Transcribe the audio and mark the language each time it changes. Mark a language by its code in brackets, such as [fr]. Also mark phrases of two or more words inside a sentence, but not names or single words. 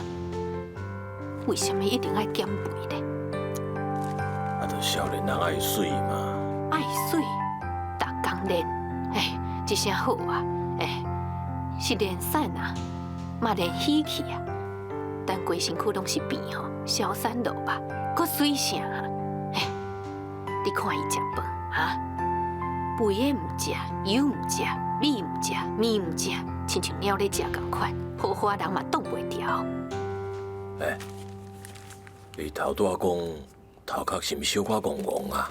[nan] 为什么一定爱减肥呢？啊，著少年人爱水嘛。爱水，逐工练，一声好啊，是练瘦啊，嘛练喜气啊，但规身躯拢是病吼，消散落吧，搁水啥啊？你看伊食饭哈？肥的唔食，油唔食，米唔食，面唔食，亲像鸟咧食共款，好花人嘛挡袂牢。你头拄仔讲头壳是毋是小可戆戆啊？